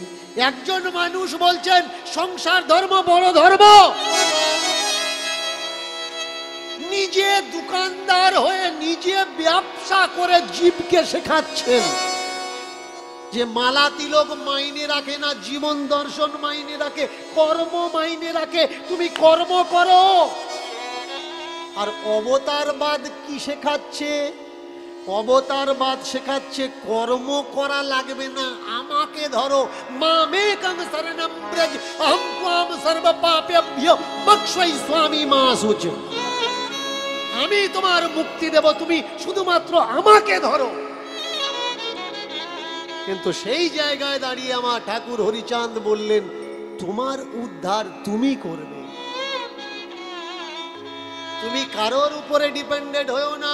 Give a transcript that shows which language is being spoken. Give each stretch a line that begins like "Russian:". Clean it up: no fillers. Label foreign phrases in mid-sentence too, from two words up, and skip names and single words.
Bangla: একজন মানুষ বলছেন সংসার ধর্ম বড় ধর্ম, নিজে দোকানদার হয়ে নিজে ব্যবসা করে জীবকে শেখাচ্ছেন যে মালা তিলক মাইনে রাখে না, জীবন দর্শন মাইনে রাখে, কর্ম মাইনে রাখে। তুমি কর্ম করো। আর অবতারবাদ কি শেখাচ্ছে? অবতারবাদ শেখাচ্ছে, কর্ম করা লাগবে না, আমাকে ধরো।
Sanskrit: মামেকং শরণং ব্রজ অহং ত্বাম সর্ব পাপেভ্যো মোক্ষয়ি স্বামী মা শুচ।
Bangla: আমি তোমার মুক্তি দেব, তুমি শুধুমাত্র আমাকে ধরো। কিন্তু সেই জায়গায় দাঁড়িয়ে আমার ঠাকুর হরিচাঁদ বললেন, তোমার উদ্ধার তুমি করবে, তুমি কারোর উপরে ডিপেন্ডেন্ট হয়েও না।